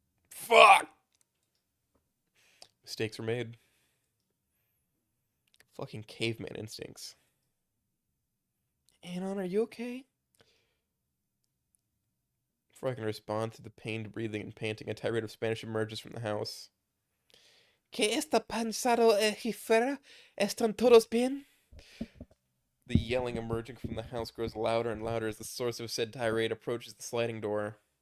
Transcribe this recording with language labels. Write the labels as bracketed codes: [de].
[en] Fuck! Mistakes were made. Fucking caveman instincts. Anon, are you okay? Before I can respond to the pained breathing and panting, a tirade of Spanish emerges from the house. [es] ¿Qué está pasando aquí fuera? ¿Están todos bien? [en] The yelling emerging from the house grows louder and louder as the source of said tirade approaches the sliding door.